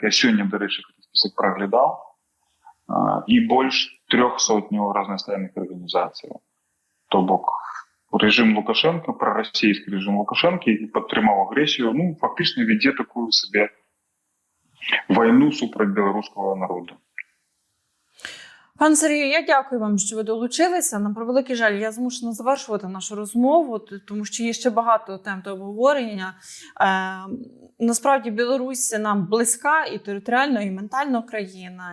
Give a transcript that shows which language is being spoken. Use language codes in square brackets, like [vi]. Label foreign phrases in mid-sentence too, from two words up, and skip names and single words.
[be] Я сёння, дарэчы, гэты спісак праглядаў. І больш 300 разнастайных арганізацый. То бок режим Лукашенко, прарасійскі режим Лукашенко, які падтрымаў агрэсію, фактычна вядзе такую сабе вайну супраць беларускага народу. [uk] Пане Сергію, я дякую вам, що ви долучилися. На превеликий жаль, я змушена завершувати нашу розмову, тому що є ще багато тем до обговорення. Насправді, Білорусь нам близька і територіально, і ментально країна.